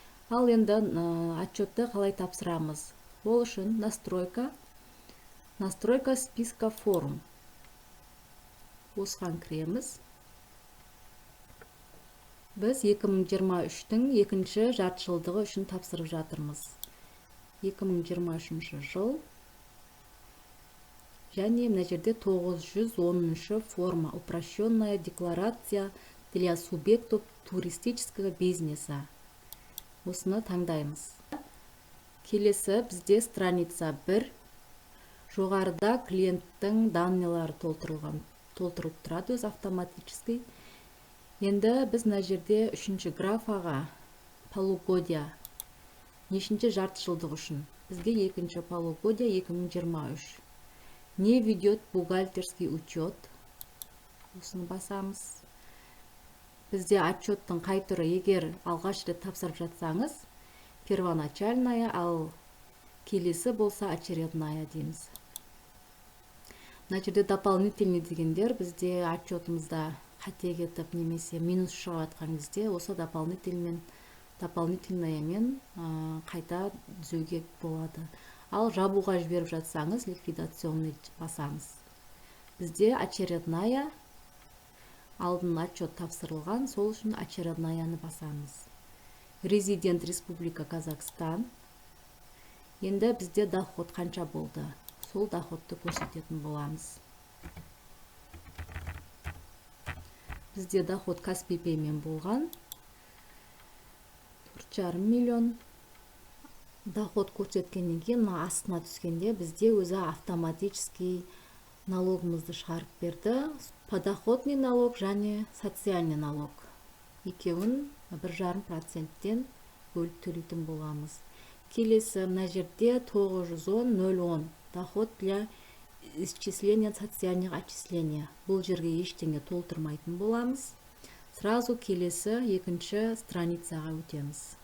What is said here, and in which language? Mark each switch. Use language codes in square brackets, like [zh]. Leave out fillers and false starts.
[kk] Ал енді отчетты қалай тапсырамыз? Ол үшін [ru] настройка списка форм. [kk] Осыған кіреміз. Біз 2023-тің екінші жартыжылдығы үшін тапсырып жатырмыз. 2023 жыл. Және мына жерде [ru] 910 форма упрощенная декларация для субъектов туристического бизнеса. [kk] Осыны таңдаймыз. Келесі бізде [ru] страница [kk] 1. Жоғарыда клиенттің данныйлары толтырылып тұрады өз [ru] автоматически. [kk] Енді біз мына жерде 3-ші графаға [ru] полугодия [kk] нешінші жартыжылдық үшін. Бізге 2-ші [ru] полугодия [kk] 2023. [ru] Не ведет бухгалтерский учет. [kk] Осыны басамыз. Бізде отчеттың қай түрі, егер алғаш рет тапсырып жатсаңыз, [ru] первоначальная, [kk] ал келесі болса [ru] очередная [kk] дейміз. Мына жерде [ru] дополнительный [kk] дегендер бізде отчетымызда қате кетіп немесе минус шығып жатқан кезде осы дополнительныймен қайта түзеуге болады. Ал жабуға жіберіп жатсаңыз, [ru] ликвидационный [kk] басамыз. Бізде [ru] очередная, [kk] алдын отчет тапсырылған, сол үшін очереднаяны басамыз. [ru] Резидент Республика Казахстан. [kk] Енді бізде доход қанша болды? Сол доходты көрсететін боламыз. Бізде доход Каспий Пеймен болған 4,5 миллион. Доход көрсеткеннен кейін астына түскенде бізде өзі [ru] автоматически [kk] налогымызды шығарып берді. [ru] Подоходный налог [kk] және [ru] социальный налог. [kk] Екеуін 1,5%-тен бөліп төлейтін боламыз. Келесі мына жерде [ru] 910.010 доход для исчисления социальных отчислений. [kk] Бұл жерге ештеңе толтырмайтын боламыз. [ru] Сразу [kk] келесі 2-ші страницаға өтеміз.